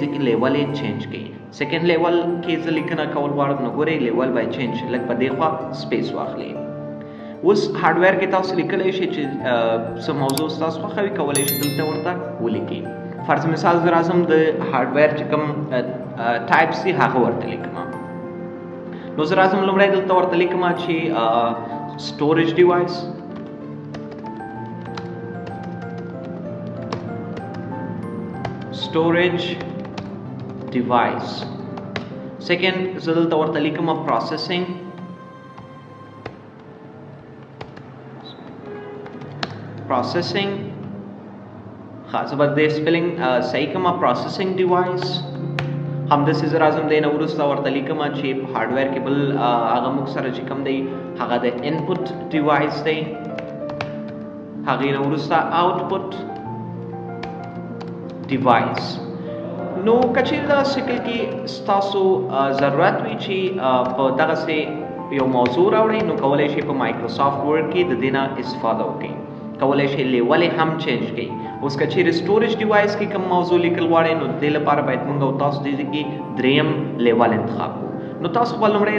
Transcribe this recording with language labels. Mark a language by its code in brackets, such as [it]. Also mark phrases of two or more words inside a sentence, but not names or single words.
[ps] ځای کې لیول یې چینج کړئ سیکنډ لیول کې زه لیکنه کول غواړم نو ګورئ لیول باید چینج لږ په دې خوا سپیس واخلئ اوس هارډویر کې تاسو لیکلی شئ چې څه موضوع ستاسو خوښه وي کولی شئ دلته ورته ولیکئ فرض مثال زه راځم د هارډویر چې کوم ټایپس دي هغه ورته لیکم نو زه راځم لومړی دلته ورته لیکم چې [en] storage device storage device second [ps] زه دلته ورته لیکم processing ښه زه به دې سپیلنګ صحیح کوم [en] processing device [ps] همداسې زه راځم دی نه وروسته ورته لیکم چې په هارډویر کې بل هغه موږ سره چې کوم دی هغه د [en] input device [ps] دی هغې نه وروسته آوټپوټ ډیوایس نو کچیرې دغه شکل کې ستاسو ضرورت وي چې په دغسې یو موضوع راوړئ نو کولی شئ په مایکروسافت ورډ کې د دې نه استفاده وکړئ کولی شئ لیول یې هم چینج کړئ اوس کچیرې [en] storage device [ps] کې کوم موضوع لیکل غواړئ نو د دې لپاره باید موږ او تاسو دې ځای کې دریم لیول انتخاب کړو نو تاسو به لومړی